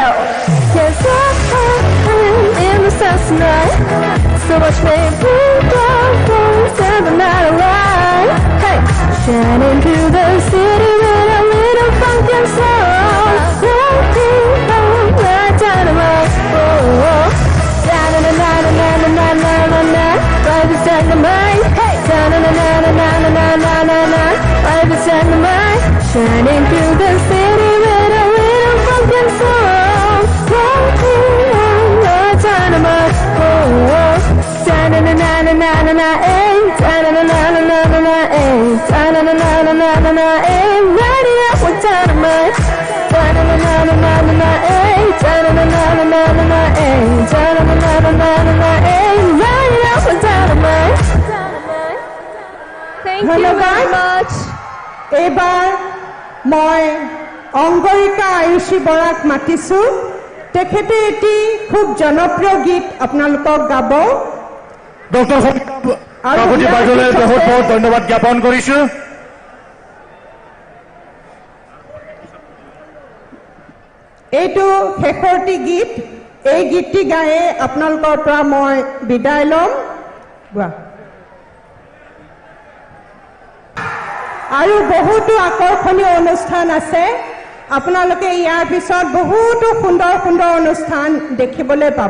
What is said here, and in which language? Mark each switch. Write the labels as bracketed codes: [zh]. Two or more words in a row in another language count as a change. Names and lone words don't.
[en] Cause I'm in the stars tonight, so watch me bring the things in the night alive. Hey, shining through the city with a little funk and soul, lighting up like dynamite. Oh, oh. Da-na-na-na-na-na-na-na-na-na, life is dynamite. Hey, da-na-na-na-na-na-na-na-na, life is dynamite. Shining through the city with a little funk and soul, lighting up like dynamite. Oh, oh. Da-na-na-na-na-na-na-na-eh, da-na-na-na-na-na-na-eh, da-na-na-na-na-na-na-eh, lighting up with dynamite. Da-na-na-na-na-na-na-eh, da-na-na-na-na-na-na-eh, da-na-na-na-na-na-eh, lighting up with dynamite. Thank you very much. [as] এবাৰ মই অংগৰিকা আয়ুষী বৰাক মাতিছো তেখেতে এটি খুব জনপ্ৰিয় গীত আপোনালোকক গাব ডক্টৰ কাকতি বাইদেউলে বহুত বহুত ধন্যবাদ জ্ঞাপন কৰিছো এইটো শেষৰটি গীত এই গীতটি গায়ে আপোনালোকৰ পৰা মই বিদায় লম আৰু বহুতো আকৰ্ষণীয় অনুষ্ঠান আছে আপোনালোকে ইয়াৰ পিছত বহুতো সুন্দৰ সুন্দৰ অনুষ্ঠান দেখিবলৈ পাব